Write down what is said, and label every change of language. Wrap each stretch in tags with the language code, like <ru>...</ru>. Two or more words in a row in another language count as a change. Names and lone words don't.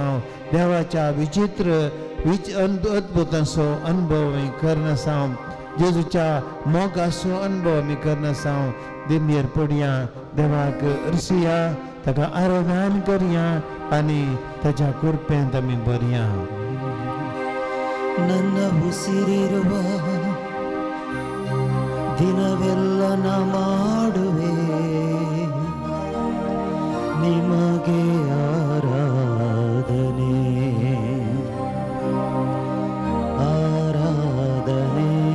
<kok>देवाच्या विचित्र अद्भुताचो अनुभव आमी करन आसा. जेजूच्या मोगाचो अनुभव आमी करन आसा. दिमेर पडया, देवाक अर्सुया, ताका आराधन करया आनी ताच्या कृपेंत आमी बरया.</kok> <kn>ನನ್ನ ಉಸಿರಿರುವ ದಿನವೆಲ್ಲ ನಾ ಮಾಡುವೆ ನಿಮಗೆ ಆರಾಧನೆ ಆರಾಧನೆ</kn>